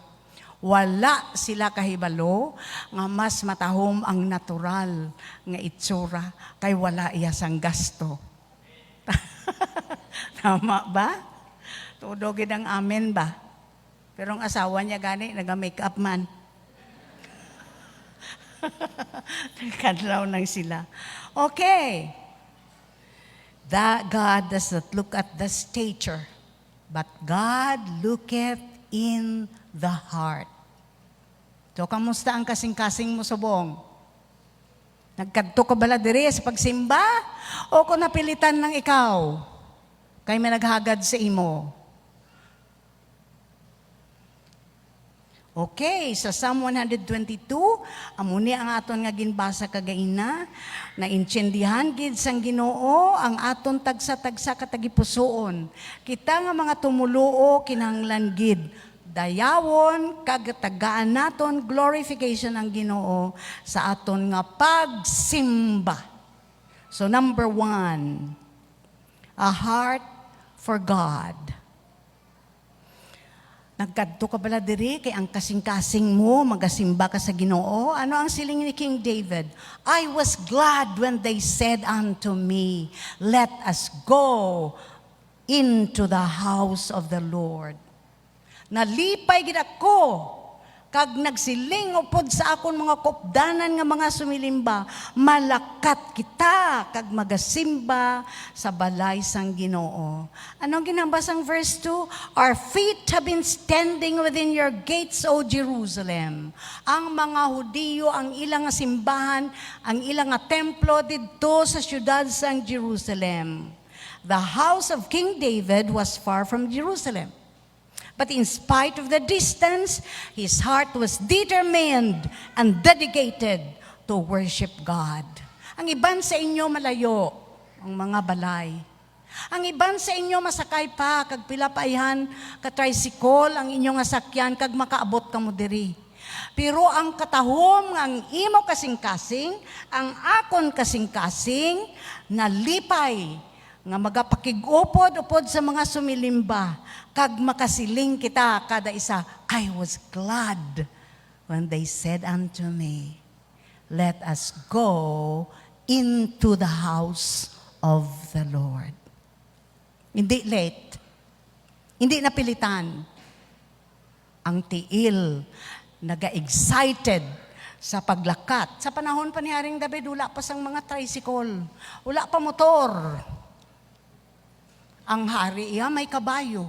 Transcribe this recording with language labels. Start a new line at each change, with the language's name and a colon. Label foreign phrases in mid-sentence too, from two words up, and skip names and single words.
Hiligaynon: Wala sila kahibalo nga mas matahom ang natural nga itsura kay wala iya sang gasto. Tama ba? Todo gid ang amen ba? Pero ang asawa niya gani naga-makeup man. Kadlaw lang sila.
English: Okay. That God does not look at the stature, but God looketh in the heart. So,
Hiligaynon: kamusta ang kasing-kasing mo subong? Nagkadto ka bala diri sa pagsimba? O kung napilitan ng ikaw? Kay may naghagad sa imo? Okay, sa Psalm 122, amuni ang aton nga ginbasa kagaina, na intsindihan gid sang Ginoo ang aton tagsa-tagsa katagipusoon. Kita nga mga tumuluo kinahanglan gid dayawon kagatagaan naton glorification ang Ginoo sa aton nga pagsimba.
English: So number 1, a heart for God.
Hiligaynon: Nagkadto ka bala diri kay ang kasing-kasing mo magasimba ka sa Ginoo. Ano ang siling ni King David?
English: I was glad when they said unto me, let us go into the house of the Lord.
Hiligaynon: Nalipay gid ako kag nagsiling upod sa akon mga kopdanan nga mga sumilimba, malakat kita kag magasimba sa balay sang Ginoo. Anong ginambasang verse 2?
English: Our feet have been standing within your gates, O Jerusalem.
Hiligaynon: Ang mga Hudiyo, ang ilang nga simbahan, ang ilang nga templo didto sa syudad sang Jerusalem.
English: The house of King David was far from Jerusalem. But in spite of the distance, his heart was determined and dedicated to worship God.
Hiligaynon: Ang iban sa inyo malayo, ang mga balay. Ang iban sa inyo masakay pa, kag pilapayhan, ka-tricycle, ang inyong asakyan, kag makaabot ka mo diri. Pero ang katahom, ang imo kasing-kasing, ang akon kasing-kasing, nalipay, nga magapakig-upod-upod sa mga sumilimba, kag makasiling kita kada isa,
English: I was glad when they said unto me, let us go into the house of the Lord.
Hiligaynon: Hindi late, hindi napilitan, ang tiil, naga-excited sa paglakat. Sa panahon pa ni Haring David, wala pa sang mga tricycle, wala pa motor. Ang hari iya may kabayo.